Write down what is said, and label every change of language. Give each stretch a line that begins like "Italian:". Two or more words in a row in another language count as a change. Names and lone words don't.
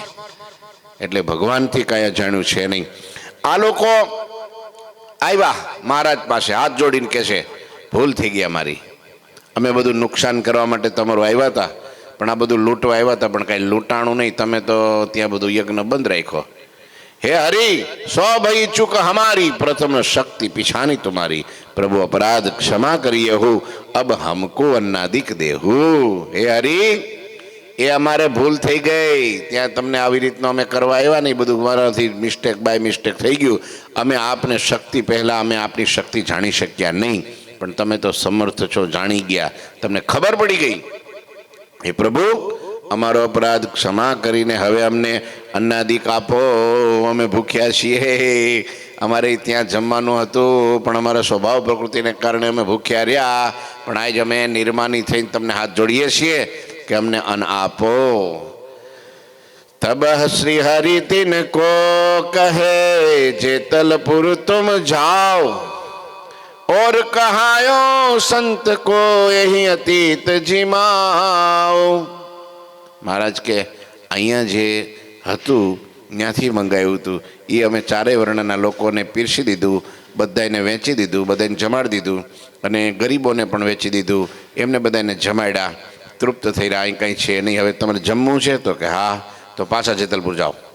Gujarati: એટલે ભગવાનથી કાંઈ અજાણ્યું છે નહીં. આ લોકો આવ્યા મહારાજ પાસે, હાથ જોડીને કહે છે, ભૂલ થઈ ગઈ અમારી, અમે બધું નુકસાન કરવા માટે તમારું આવ્યા હતા, પણ આ બધું લૂંટવા આવ્યા હતા, પણ કાંઈ લૂંટાણું નહીં, તમે તો ત્યાં બધું યજ્ઞ બંધ રાખ્યો.
Hindi: हे हरि, सौ भई चुक हमारी, प्रथम शक्ति पिछानी तुम्हारी, प्रभु अपराध क्षमा करिए हो, अब हमको अन्नादिक देहु. हे हरि,
Gujarati: એ અમારે ભૂલ થઈ ગઈ, ત્યાં તમને આવી રીતનો અમે કરવા આવ્યા નહીં, બધું મારાથી
English: mistake by mistake
Gujarati: થઈ ગયું. અમે આપને શક્તિ પહેલાં અમે આપની શક્તિ જાણી શક્યા નહીં, પણ તમે તો સમર્થ છો, જાણી ગયા, તમને ખબર પડી ગઈ. હે પ્રભુ, અમારો અપરાધ ક્ષમા કરીને હવે અમને અન્નાદિક આપો, અમે ભૂખ્યા છીએ. અમારે ત્યાં જમવાનું હતું, પણ અમારા સ્વભાવ પ્રકૃતિને કારણે અમે ભૂખ્યા રહ્યા, પણ આજ અમે નિર્માની થઈને તમને હાથ જોડીએ છીએ કે અમને અન્ન આપો.
Hindi: तब श्री हरि तिनको कहे जेतलपुर तुम जाओ और कहायो संत को यही अतीत जिमाओ। महाराज के
Gujarati: અહીંયા જે હતું ત્યાંથી મંગાવ્યું હતું એ અમે ચારેય વર્ણના લોકોને પીરસી દીધું, બધાને વેચી દીધું, બધાને જમાડી દીધું અને ગરીબોને પણ વેચી દીધું, એમને બધાને જમાડ્યા, તૃપ્ત થઈ રહ્યા. અહીં કંઈ છે નહીં, હવે તમારે જમવું છે? તો કે હા. તો પાછા જેતલપુર જાઓ.